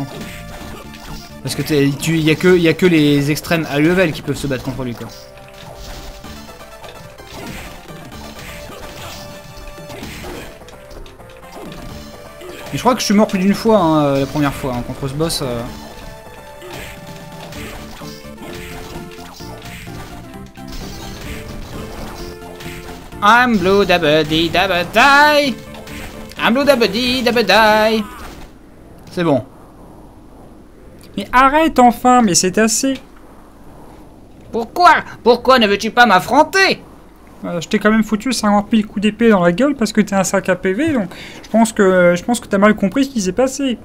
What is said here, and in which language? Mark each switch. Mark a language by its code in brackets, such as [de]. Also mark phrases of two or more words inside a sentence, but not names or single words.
[fr] Parce que il y a que les extrêmes à level qui peuvent se battre contre lui quoi. Mais je crois que je suis mort plus d'une fois hein, la première fois hein, contre ce boss. [en] I'm blue dabba-dee dabba-die. I'm blue dabba-dee dabba-die. [fr] C'est bon. Mais arrête enfin, mais c'est assez. Pourquoi ne veux-tu pas m'affronter? Je t'ai quand même foutu 50 000 coups d'épée dans la gueule parce que t'es un sac à PV, donc je pense que t'as mal compris ce qui s'est passé.